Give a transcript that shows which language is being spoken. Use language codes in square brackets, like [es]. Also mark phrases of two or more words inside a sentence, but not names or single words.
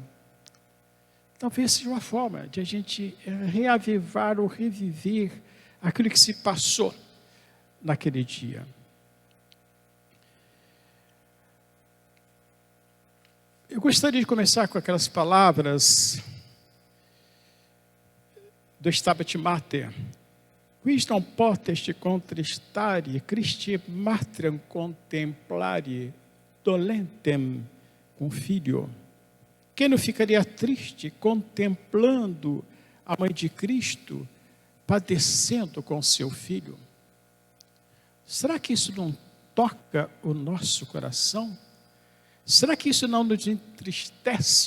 [pt] Talvez seja uma forma de a gente reavivar ou reviver aquilo que se passou naquele dia. Eu gostaria de começar com aquelas palavras do Stabat Mater. [la] Quis non potest contristare Christi matrem contemplare dolentem [pt] com filho. Quem não ficaria triste contemplando a mãe de Cristo padecendo com seu filho, será que isso não toca o nosso coração? Será que isso não nos entristece?